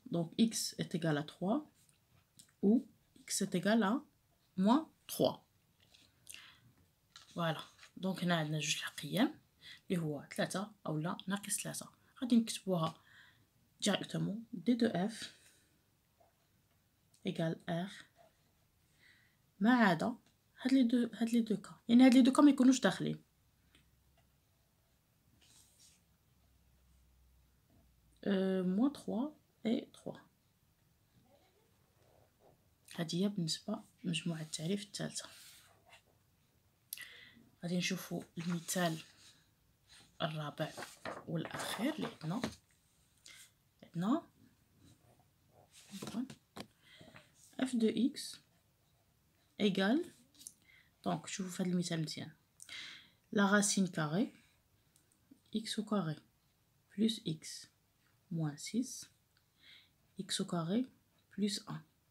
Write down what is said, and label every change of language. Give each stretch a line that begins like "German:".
French: Donc x est égal à 3 ou x est égal à moins 3. Voilà.
Arabic: Donc هنا عندنا جوج القيم اللي هو 3 أولا ناقص 3. غادي نكتبوها
French: directement d de f égale r
Arabic: ما عدا هاد لي دو كا، يعني هاد لي دو كا ما يكونوش داخلين.
French: moins 3 et 3.
Arabic: هادي هي بالنسبة لمجموعة التعريف الثالثة. غادي نشوفو المثال الرابع والأخير اللي عندنا
French: f de x égale،
Arabic: دونك شوفو في هاد المثال مزيان،
French: la racine carrée x au carré plus x moins 6 x au carré plus 1.